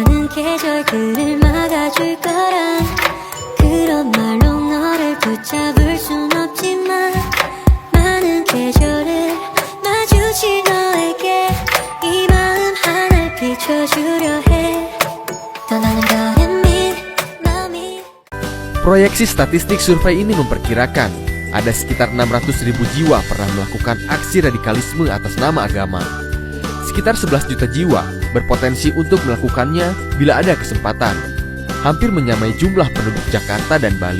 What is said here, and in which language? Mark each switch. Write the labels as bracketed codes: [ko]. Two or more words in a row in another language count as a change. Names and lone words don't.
[ko] 계절들을 막아줄 거란 그런 말로 너를 붙잡을 순 없지만 많은 계절을 마주친 너에게 이 마음 하나 비춰주려 해 떠나는 거는 마음이. [id] Proyeksi statistik survei ini memperkirakan ada sekitar 600.000 jiwa pernah melakukan aksi radikalisme atas nama agama. Sekitar 11 juta jiwa berpotensi untuk melakukannya bila ada kesempatan, hampir menyamai jumlah penduduk Jakarta dan Bali.